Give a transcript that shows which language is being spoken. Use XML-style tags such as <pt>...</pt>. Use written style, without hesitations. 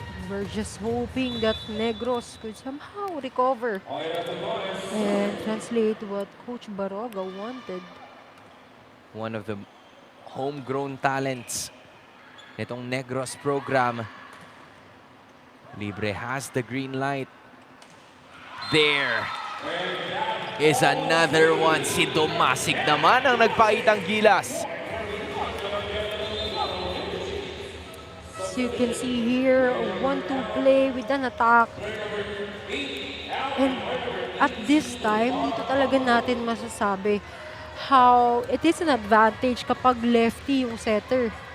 <en>We're just hoping that Negros could somehow recover and translate what Coach Baroga wanted. One of the homegrown talents</en> <tl>nitong</tl> <en>Negros program. Libre has the green light. There is another one.</en> <tl>Si Dumasig naman ang nagpakitang gilas.</tl> <en>As you can see here, a 1-2 play with an attack. And at this time,</en> <tl>dito talaga natin masasabi</tl> <en>how it is an advantage kapag lefty yung setter.</en>